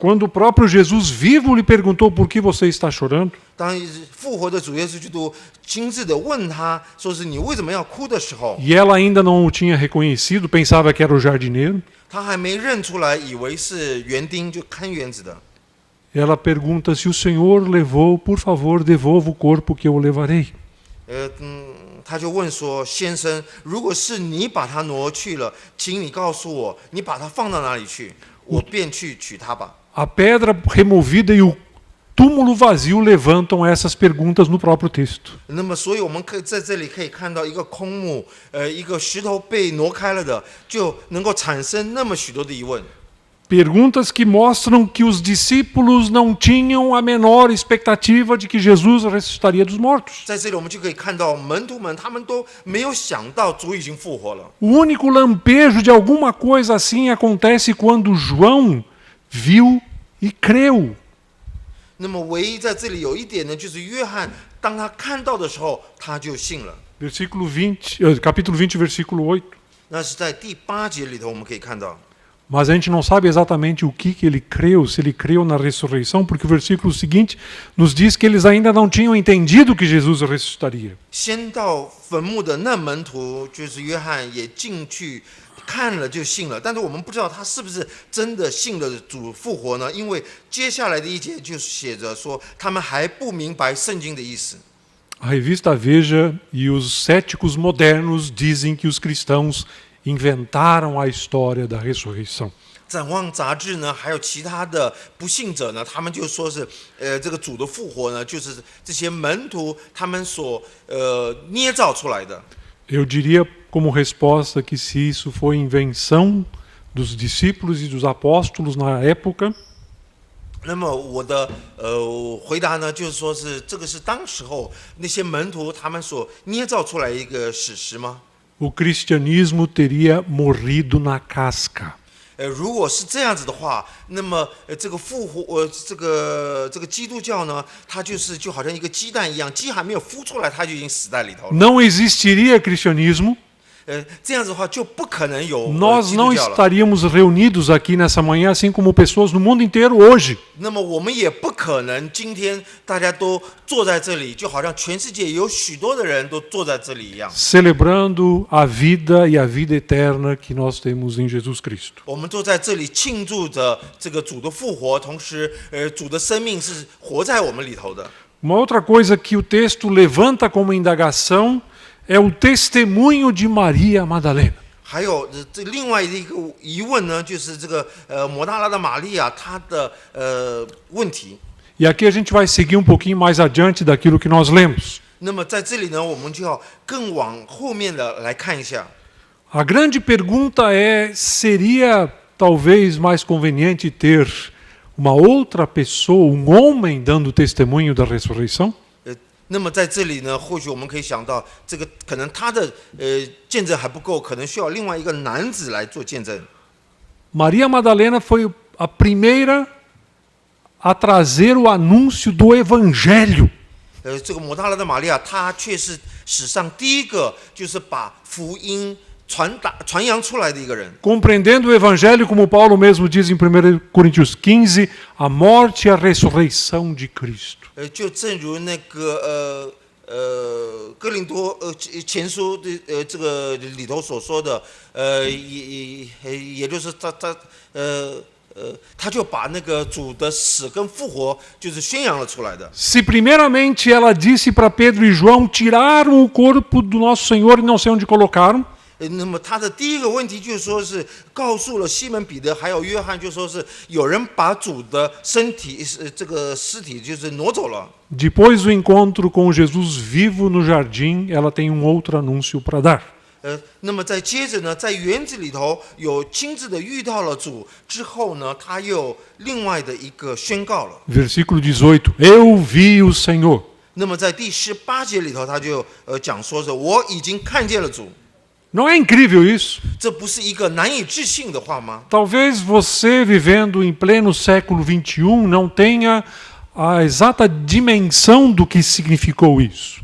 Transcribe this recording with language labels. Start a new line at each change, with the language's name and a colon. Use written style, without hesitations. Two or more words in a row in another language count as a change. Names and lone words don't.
Portuguese: Quando o próprio Jesus vivo lhe perguntou por que você está chorando,
Chinese: 当复活的主耶稣基督亲自的问他说是你为什么要哭的时候，
Portuguese: e ela ainda não o tinha reconhecido, pensava que era o jardineiro,
Chinese: 他还没认出来，以为是园丁，就看园子的。
Portuguese: ela pergunta: se o Senhor levou, por favor, devolva o corpo que eu o levarei.
Chinese: 他就问说：“先生，如果是你把他挪去了，请你告诉我，你把他放到哪里去，我便去取他吧。”
Portuguese: A pedra removida e o túmulo vazio levantam essas perguntas no próprio texto.
Chinese: 那么，所以我们可以在这里可以看到一个空墓，一个石头被挪开了的，就能够产生那么许多的疑问。
Portuguese: Perguntas que mostram que os discípulos não tinham a menor expectativa de que Jesus ressuscitaria dos mortos.
Chinese: 在这里，我们就可以看到门徒们他们都没有想到主已经复活了。
Portuguese: O único lampejo de alguma coisa assim acontece quando João viu e creu.
Chinese: 那么，唯一在这里有一点呢，就是约翰当他看到的时候，他就信了。
Portuguese: Capítulo 20, versículo 8.
Chinese: 那是在第8节里头，我们可以看到。
Portuguese: Mas a gente não sabe exatamente o que ele creu, se ele creu na ressurreição, porque o versículo seguinte nos diz que eles ainda não tinham entendido que Jesus ressuscitaria.
Chinese: 先到坟墓的那门徒就是约翰，也进去看了就信了，但是我们不知道他是不是真的信了主复活呢？因为接下来的一节就写着说，他们还不明白圣经的意思。
Portuguese: A revista Veja e os céticos modernos dizem que os cristãos inventaram a história da ressurreição.
Chinese: 展望杂志呢，还有其他的不信者呢，他们就说是，这个主的复活呢，就是这些门徒他们所捏造出来的。
Portuguese: Eu diria como resposta que se isso foi invenção dos discípulos e dos apóstolos na época,
Chinese: 那么我的回答呢，就是说是这个是当时候那些门徒他们所捏造出来一个史实吗？
Portuguese: o cristianismo teria morrido na casca.
Chinese: 如果是这样子的话，那么这个复活，这个基督教呢，它就好像一个鸡蛋一样，鸡还没有孵出来，它就已经死在里头了。
Portuguese: Não existiria cristianismo.
Chinese: 这样子的话就不可能有
Portuguese: Nós
Chinese: 基
Portuguese: não
Chinese: 督教了。
Portuguese: estaríamos reunidos aqui nessa manhã, assim como pessoas no mundo inteiro hoje.
Chinese: 那么我们也不可能今天大家都坐在这里，就好像全世界有许多的人都坐在这里一样。
Portuguese: Celebrando a vida e a vida eterna que nós temos em Jesus Cristo.
Chinese: 我们坐在这里庆祝着这个主的复活，同时，主的生命是活在我们里头的。
Portuguese: Uma outra coisa que o texto levanta como indagação é o testemunho de Maria Madalena.
Chinese: 还有这另外一个疑问呢，就是这个抹大拉的玛利亚她的问题。
Portuguese: E aqui a gente vai seguir um pouquinho mais adiante daquilo que nós lemos.
Chinese: 那么在这里呢，我们就要更往后面的来看一下。
Portuguese: A grande pergunta é: seria talvez mais conveniente ter uma outra pessoa, um homem, dando testemunho da ressurreição?
Chinese: 那么在这里呢，或许我们可以想到，这个可能他的见证还不够，可能需要另外一个男子来做见证。
Portuguese: Maria Madalena foi a primeira a trazer o anúncio do evangelho.
Chinese: 这个抹大拉的玛利亚，她却是史上第一个就是把福音传扬出来的一个人。
Portuguese: Compreendendo o Evangelho, como Paulo mesmo diz em 1 Coríntios 15, a morte e a ressurreição de Cristo.
Chinese: 就正如那个哥林多前书的这个里头所说的，也就是他就把那个主的死跟复活就是宣扬了出来的。
Portuguese: Se primeiramente ela disse para Pedro e João tiraram o corpo do nosso Senhor e não sei onde colocaram,
Chinese: 那么他的第一个问题就是说是告诉了西门彼得还有约翰，就说是有人把主的身体这个尸体就是挪走了。
Portuguese: depois do encontro com Jesus vivo no jardim, ela tem um outro anúncio para dar.
Chinese: 那么再接着呢，在园子里头有亲自的遇到了主之后呢，他又另外的一个宣告了。
Portuguese: Versículo 18, eu vi o Senhor.
Chinese: 那么在第18节里头，他就讲说是我已经看见了主。
Portuguese: Não é incrível isso?
Chinese: 这不是一个难以置信的话吗？
Portuguese: Talvez você, vivendo em pleno século XXI, não tenha a exata dimensão do que significou isso.